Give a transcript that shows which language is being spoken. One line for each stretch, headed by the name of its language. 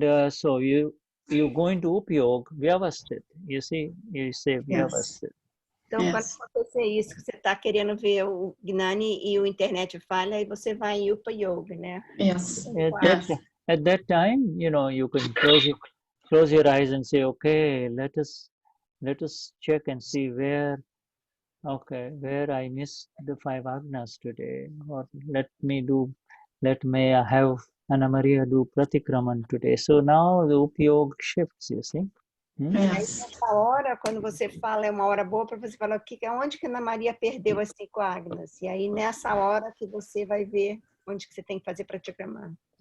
English: So you go into Upayog Vyavasthit, you see, you say Vyavasthit.
Portuguese: Então, quando acontecer isso, que você está querendo ver o Gnani e o internet falha, aí você vai em Upa Yoga, né?
English: At that time, you know, you can close your eyes and say, okay, let us check and see where I missed the five agnas today, or let me have Anna Maria do Pratikraman today. So now the Upayog shifts, you see.
Portuguese: Aí, nessa hora, quando você fala, é uma hora boa para você falar onde que Ana Maria perdeu as 5 agnas. E aí, nessa hora que você vai ver onde que você tem que fazer Pratikraman.